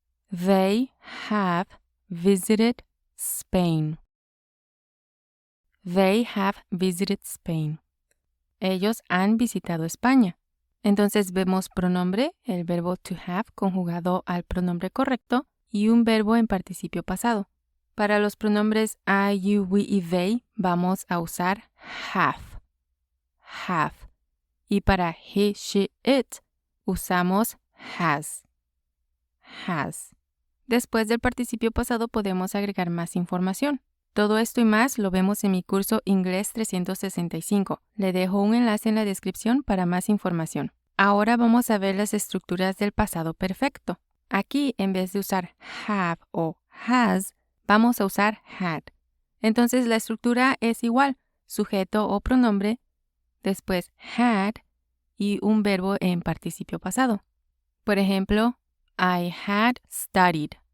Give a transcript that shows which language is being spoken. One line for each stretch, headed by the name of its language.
English: They have visited Spain. They have visited Spain.
Spanish: Ellos han visitado España. Entonces vemos pronombre, el verbo to have conjugado al pronombre correcto y un verbo en participio pasado. Para los pronombres I, you, we y they vamos a usar have. Have. Y para he, she, it usamos has. Has. Después del participio pasado podemos agregar más información. Todo esto y más lo vemos en mi curso Inglés 365. Le dejo un enlace en la descripción para más información. Ahora vamos a ver las estructuras del pasado perfecto. Aquí, en vez de usar have o has, vamos a usar had. Entonces la estructura es igual, sujeto o pronombre, después had y un verbo en participio pasado. Por ejemplo,
English: I had studied.